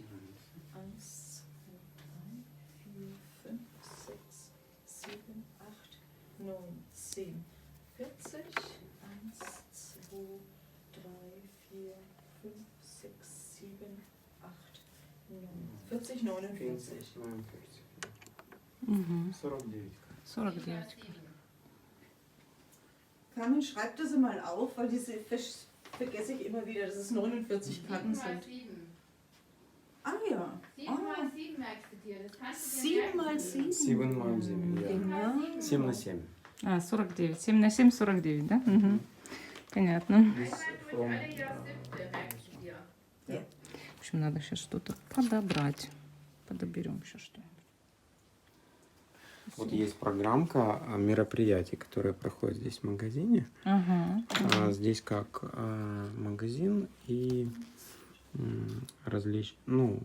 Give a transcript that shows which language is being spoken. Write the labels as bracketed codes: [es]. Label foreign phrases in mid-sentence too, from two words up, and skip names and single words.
[de] 1, 2, 3, 4, 5, 6, 7, 8, 9, 10, 40. 1, 2, 3, 4, 5, 6, 7, 8, 9, 40, 49. [ru] Угу. [de] 49. 49. Carmen, schreib das mal auf, weil diese vergesse ich immer wieder, dass es 49 Karten sind. 7 Ah ja. mal 7 merkst du dir. Das kannst du dir 7 merken. mal 7. 7 mal 7, ja. Genau. [ru] 7 на 7. А, 49. 7 на 7, 49, да? Угу. Понятно. [de] Einmal durch alle Jahr 7. merkst du dir. [ru] В общем, надо сейчас что-то подобрать. Подоберем сейчас что-нибудь. Вот есть программка мероприятий, которые проходят здесь в магазине. Ага. Здесь как магазин и различные,